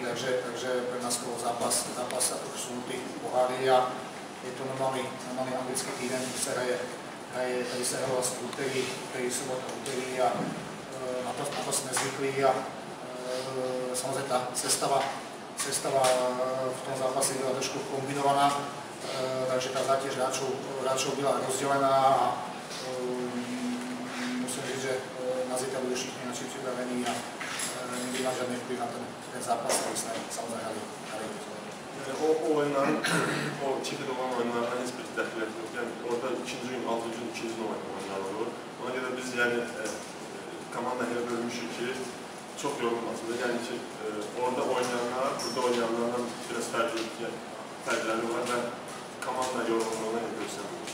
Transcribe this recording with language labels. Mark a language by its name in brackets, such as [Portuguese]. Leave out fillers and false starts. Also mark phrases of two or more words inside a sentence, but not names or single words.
[Czech] takže pre nás bol zápas a posunutý poháry a je to normálny anglický týden, kde sa tady se hralo vlastně úterý, sobota, úterý a na to jsme zvyklí a samozřejmě ta sestava v tom zápase byla trošku kombinovaná, takže ta zátěž hráčov byla rozdelená a musím říct, že na zítra budú všichni naši připravení a nebyl na žádný vplyv na ten zápas, který jsme samozřejmě hrali. [Azerbaijani] O oyunların, o çiftli olan oyunlardan hiçbir dəxiliyyət yox. Yəni orada 2-ci gün, 6-cı gün, 2-ci gün oyunlar olur. Ona görə biz yəni komanda elə bölmüşük ki, çox yorulmasın. Yəni ki, orada oynayanlar, burada oynayanlarla biraz fərqləri var və komanda yorulmalarına göstərilir.